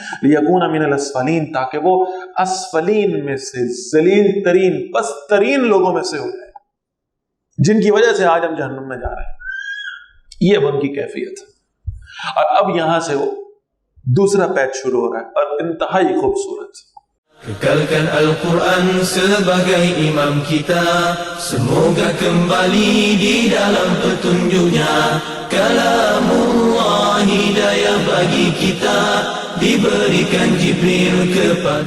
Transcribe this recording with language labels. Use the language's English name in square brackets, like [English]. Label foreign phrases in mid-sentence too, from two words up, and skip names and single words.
[Arabic] لیکون من الاسفلین, [Urdu] تاکہ وہ اسفلین میں سے, ذلیل ترین, پست ترین لوگوں میں سے ہو جائے, جن کی وجہ سے آج ہم جہنم میں جا رہے ہیں. یہ ان کی کیفیت ہے. اور اب یہاں سے وہ دوسرا پیج شروع ہو رہا ہے, اور انتہائی خوبصورت. [Malay] Kekalkan Al-Quran sebagai imam kita, semoga kembali di dalam petunjuknya. Kalamullah hidayah bagi kita, diberikan Jibril kepada.